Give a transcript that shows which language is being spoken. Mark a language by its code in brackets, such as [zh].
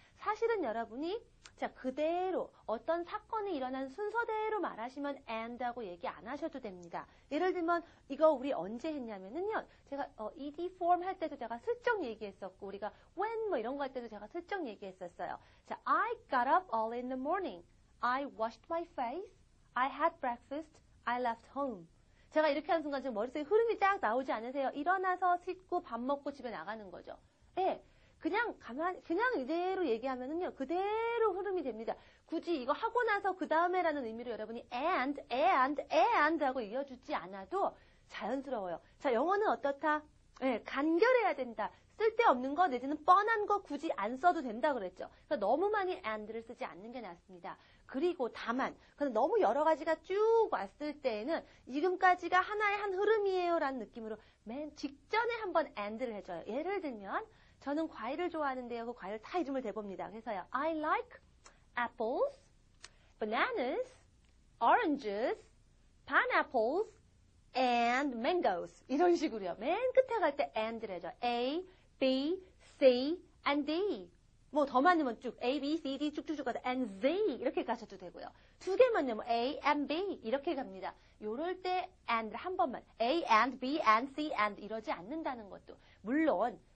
[ko] 사실은 여러분이 그대로 어떤 사건이 일어난 순서대로 말하시면 and하고 얘기 안 하셔도 됩니다. 예를 들면 이거 우리 언제 했냐면은요. 제가 ed form 할 때도 제가 슬쩍 얘기했었고 우리가 when 뭐 이런 거 할 때도 제가 슬쩍 얘기했었어요. 자, [en] I got up early in the morning. I washed my face. I had breakfast. I left home. [ko] 제가 이렇게 하는 순간 지금 머릿속에 흐름이 쫙 나오지 않으세요? 일어나서 씻고 밥 먹고 집에 나가는 거죠. 예. 그냥 이대로 얘기하면은요, 그대로 흐름이 됩니다. 굳이 이거 하고 나서 그 다음에라는 의미로 여러분이 and 하고 이어주지 않아도 자연스러워요. 자, 영어는 어떻다? 예, 간결해야 된다. 쓸데없는 거 내지는 뻔한 거 굳이 안 써도 된다 그랬죠. 그러니까 너무 많이 and를 쓰지 않는 게 낫습니다. 그리고 다만, 너무 여러 가지가 쭉 왔을 때에는 지금까지가 하나의 한 흐름이에요 라는 느낌으로 맨 직전에 한번 and를 해줘요. 예를 들면 저는 과일을 좋아하는데요. 그 과일을 다 이름을 대봅니다. 그래서요. [en] I like apples, bananas, oranges, pineapples, and mangoes. [ko] 이런 식으로요. 맨 끝에 갈 때 and를 해줘요. [en] A, B, C, and D. [ko] 뭐 더 많으면 쭉 A, B, C, D 쭉쭉쭉 가서 and Z 이렇게 가셔도 되고요. 두 개만요. 뭐 A, and B 이렇게 갑니다. 요럴 때 and 한 번만 A, and B, and C, and 이러지 않는다는 것도 물론